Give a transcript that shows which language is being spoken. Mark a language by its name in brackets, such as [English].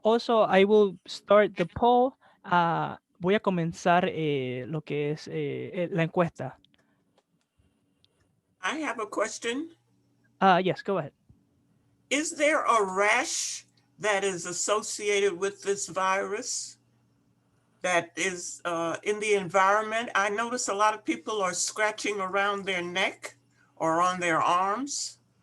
[English] Also, I will start the poll. [Spanish] Voy a comenzar lo que es la encuesta. [English] I have a question. Yes, go ahead. Is there a rash that is associated with this virus that is in the environment? I notice a lot of people are scratching around their neck or on their arms.